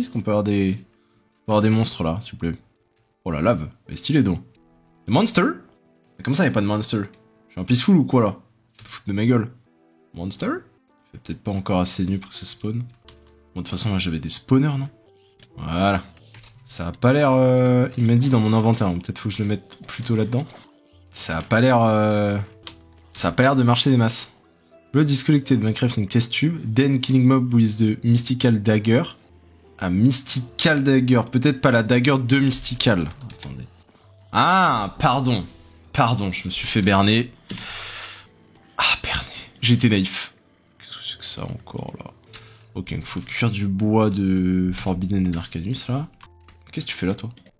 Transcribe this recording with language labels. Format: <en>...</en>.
<fr>Est-ce qu'on peut avoir des monstres, là, s'il vous plaît? Oh, la lave. Elle est stylée, donc. Des monsters? Mais comme ça, y a pas de monster. Je suis un peaceful ou quoi, là? Ça te fout de ma gueule. Monster? C'est peut-être pas encore assez nu pour que ça spawn. Bon, de toute façon, là, j'avais des spawners, non? Voilà. Ça a pas l'air... Il m'a dit dans mon inventaire, donc peut-être faut que je le mette plutôt là-dedans. Ça a pas l'air... Ça a pas l'air de marcher des masses.</fr> <en>Blood is collected, Minecraft test tube, then killing mob with the mystical dagger.</en> <fr>Ah, mystical dagger, peut-être pas la dagger de mystical. Attendez. Ah, pardon, je me suis fait berner. Ah, berner, j'étais naïf. Qu'est-ce que c'est que ça encore, là? Ok, il faut cuire du bois de Forbidden et d'Arcanus, là. Qu'est-ce que tu fais là, toi?</fr>